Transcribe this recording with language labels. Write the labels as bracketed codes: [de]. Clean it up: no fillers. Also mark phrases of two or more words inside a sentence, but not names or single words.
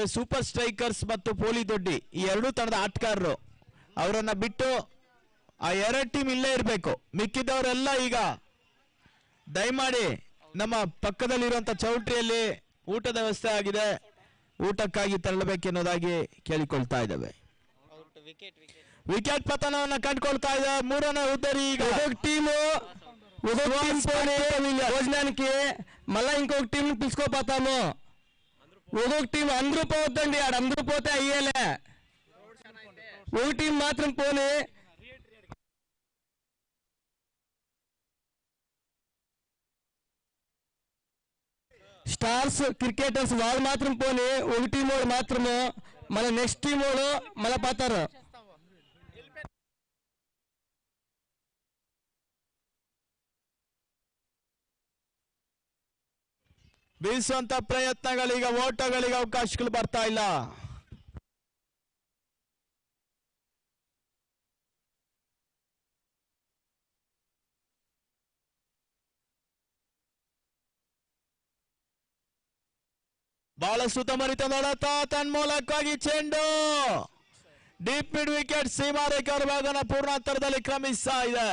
[kn] ಸೂಪರ್ ಸ್ಟ್ರೈಕರ್ಸ್ ಮತ್ತು ಪೋಲಿ ದೊಡ್ಡಿ ಈ ಎರಡೂ ತಂಡದ ಆಟಗಾರರು, ಅವರನ್ನ ಬಿಟ್ಟು ಆ 2 ಟೀಮ್ ಇಲ್ಲೇ ಇರಬೇಕು. ಮಿಕ್ಕಿದವರೆಲ್ಲ ಈಗ ದಯಮಾಡಿ ನಮ್ಮ ಪಕ್ಕದಲ್ಲಿರುವಂತ ಚೌಟ್ರಿಯಲ್ಲಿ ಊಟದ ವ್ಯವಸ್ಥೆ ಆಗಿದೆ, ಊಟಕ್ಕಾಗಿ ತೆರಳಬೇಕೆನ್ನುವುದಾಗಿ ಕೇಳಿಕೊಳ್ತಾ ಇದ್ದೇವೆ. ವಿಕೆಟ್ ಪತನವನ್ನ ಕಂಡುಕೊಳ್ತಾ ಇದೆ. 3ನೇ ಉದ್ದರಿ ಈಗ [te] టీము భోజనానికి మళ్ళా ఇంకొక టీం పిలుచుకోపోతాము. ఒక్కొక్క టీం అందరూ పోవద్దండి, ఆడ అందరూ పోతే అయ్యేలే. ఒక టీం మాత్రం పోని. స్టార్స్ క్రికెటర్స్ వాళ్ళు మాత్రం పోని, ఒక టీం వాడు మాత్రము, మళ్ళీ [en] next team [te] వాడు మళ్ళీ పోతారు. [kn] ಬೀಸುವಂತ ಪ್ರಯತ್ನಗಳೀಗ ಓಟಗಳಿಗೆ ಅವಕಾಶಗಳು ಬರ್ತಾ ಇಲ್ಲ. ಬಹಳ ಸುತ್ತಮರಿತ ನೋಡುತ್ತಾ ತನ್ಮೂಲಕವಾಗಿ ಚೆಂಡು [en] deep mid wicket [kn] ಸೀಮಾರೇಖೆ ಭಾಗನ ಪೂರ್ಣಾಂತರದಲ್ಲಿ ಕ್ರಮಿಸ್ತಾ ಇದೆ.